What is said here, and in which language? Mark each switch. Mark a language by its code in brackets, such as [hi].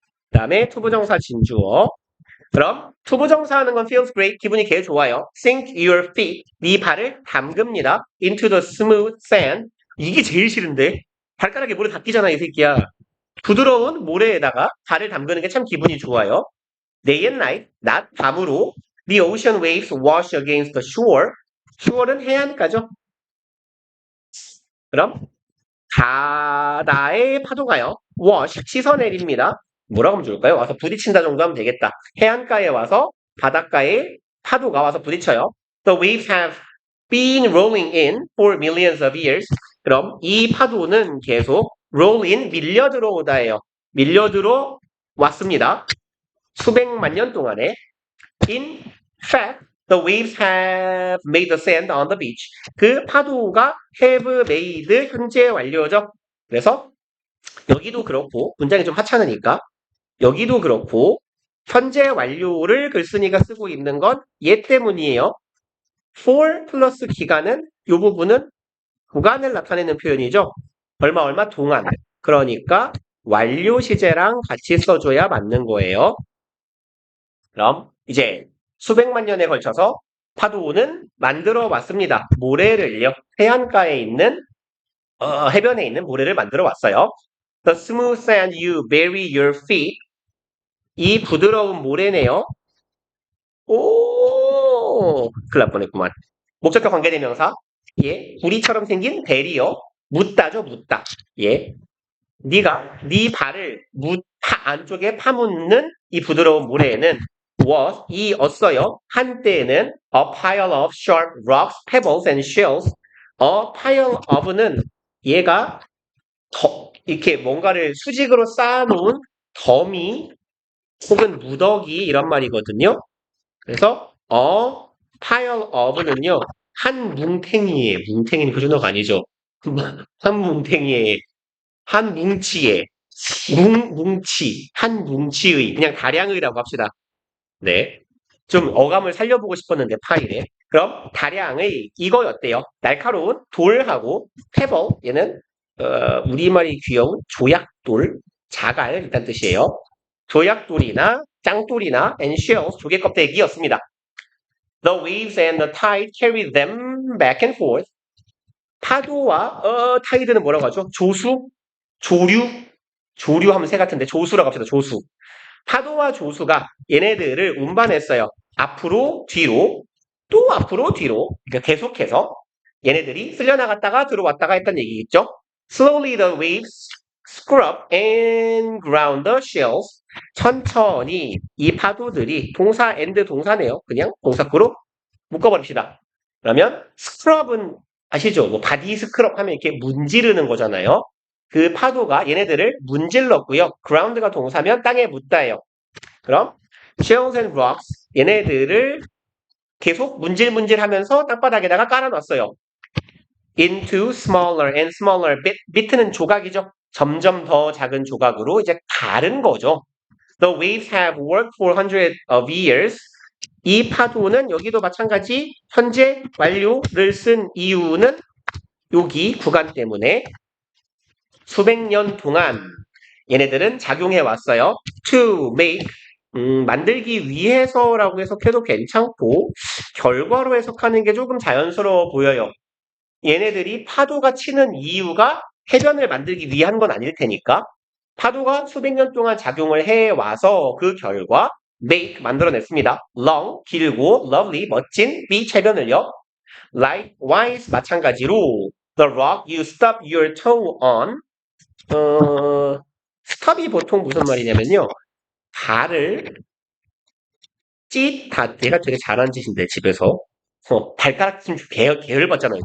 [ko] 그 다음에 투부정사 진주어. 그럼 투부정사 하는 건 [en] feels great. [ko] 기분이 개 좋아요. [en] Sink your feet. [ko] 네 발을 담급니다. [en] Into the smooth sand. [ko] 이게 제일 싫은데. 발가락에 모래 닿기잖아, 이 새끼야. 부드러운 모래에다가 발을 담그는 게 참 기분이 좋아요. [en] Day and night, [ko] 낮, 밤으로 [en] The ocean waves wash against the shore. [ko] shore는 해안가죠. 그럼 바다의 파도가요. wash, 씻어내립니다. 뭐라고 하면 좋을까요? 와서 부딪힌다 정도 하면 되겠다. 해안가에 와서 바닷가에 파도가 와서 부딪혀요. [en] The waves have been rolling in for millions of years. [ko] 그럼 이 파도는 계속 roll in, 밀려 들어오다예요. 밀려 들어 왔습니다. 수백만 년 동안에. [en] In fact, the waves have made the sand on the beach. [ko] 그 파도가 have made 현재 완료죠. 그래서 여기도 그렇고 문장이 좀 하찮으니까 여기도 그렇고 현재 완료를 글쓴이가 쓰고 있는 건 얘 때문이에요. for 플러스 기간은 이 부분은 구간을 나타내는 표현이죠. 얼마 동안. 그러니까 완료 시제랑 같이 써줘야 맞는 거예요. 그럼 이제 수백만 년에 걸쳐서 파도는 만들어 왔습니다. 모래를요. 해안가에 있는 해변에 있는 모래를 만들어 왔어요. [en] The smooth sand you bury your feet. [ko] 이 부드러운 모래네요. 오, 큰일 날 뻔했구만. 목적격 관계대명사. 예, 구리처럼 생긴 베리어. 묻다죠, 묻다. 예, 네가 네 발을 안쪽에 파묻는 이 부드러운 모래에는 was 이었어요. 한때에는 [en] a pile of sharp rocks, pebbles and shells. [ko] a pile of는 얘가 이렇게 뭔가를 수직으로 쌓아놓은 더미 혹은 무더기 이런 말이거든요. 그래서 a pile of는요 한 뭉탱이에 뭉탱이는 그 정도가 아니죠. 한 뭉탱이에 한 뭉치에 뭉치 한 뭉치의 그냥 다량의라고 합시다. 네. 좀 어감을 살려보고 싶었는데 파일에. 그럼 다량의 이거였대요. 날카로운 돌하고 페벌 얘는 우리말이 귀여운 조약돌 자갈 일단 뜻이에요. 조약돌이나 짱돌이나 [en] and shells [ko] 조개 껍데기였습니다. [en] The waves and the tide carry them back and forth. [ko] 파도와 타이드는 뭐라고 하죠? 조수? 조류? 조류하면 새 같은데 조수라고 합시다. 조수. 파도와 조수가 얘네들을 운반했어요. 앞으로 뒤로 또 앞으로 뒤로 그러니까 계속해서 얘네들이 쓸려나갔다가 들어왔다가 했던 얘기겠죠. [en] Slowly the waves scrub and ground the shells. [ko] 천천히 이 파도들이 동사 and 동사네요. 그냥 동사구로 묶어버립시다. 그러면 scrub은 아시죠? 뭐 바디 스크럽 하면 이렇게 문지르는 거잖아요. 그 파도가 얘네들을 문질렀고요. ground가 동사면 땅에 묻다예요. 그럼 [en] shells and rocks [ko] 얘네들을 계속 문질문질하면서 땅바닥에다가 깔아놨어요. [en] into smaller and smaller bit는 [ko] 조각이죠. 점점 더 작은 조각으로 이제 가른 거죠. [en] The waves have worked for hundreds of years. [ko] 이 파도는 여기도 마찬가지 현재 완료를 쓴 이유는 여기 구간 때문에 수백 년 동안 얘네들은 작용해 왔어요. To make 만들기 위해서라고 해석해도 괜찮고 결과로 해석하는 게 조금 자연스러워 보여요. 얘네들이 파도가 치는 이유가 해변을 만들기 위한 건 아닐 테니까 파도가 수백 년 동안 작용을 해와서 그 결과 make 만들어냈습니다. long 길고 lovely 멋진 b 체변을요. [en] likewise [ko] 마찬가지로 [en] the rock you stub your toe on stub이 [ko] 보통 무슨 말이냐면요. 발을 얘가 되게 잘하는 짓인데 집에서 발가락 좀 게을 받잖아요.